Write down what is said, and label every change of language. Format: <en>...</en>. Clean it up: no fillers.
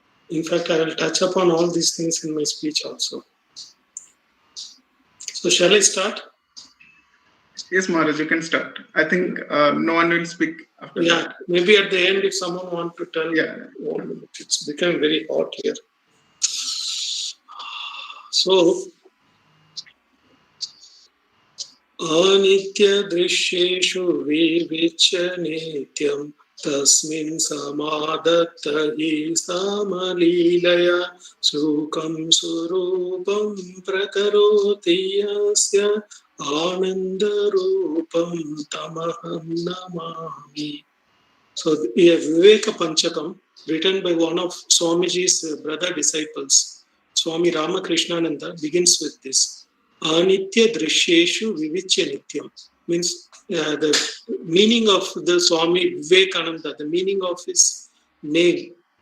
<en>In fact, I will touch upon all these things in my speech also. So shall I start? Yes, Maharaj, you can start. I think no one will speak after Yeah, that. maybe at the end if someone wants to tell. Yeah. 1 minute. It's become very hot here.</en> <sa>So, अनित्य दृश्येषु विविच्य नित्यं तस्मिन् समादत्त हि समलीलया सुखं स्वरूपं प्रकरोति यस्य आनन्दरूपं तमहं Namami.</sa> <en>So, a Viveka Panchakam written by one of Swamiji's brother disciples, Swami Ramakrishnananda, begins with this.</en> <sa>Anitya drishyeshu vivichya nityam,</sa> <en>means the meaning of the Swami Vivekananda, the meaning of his name.</en>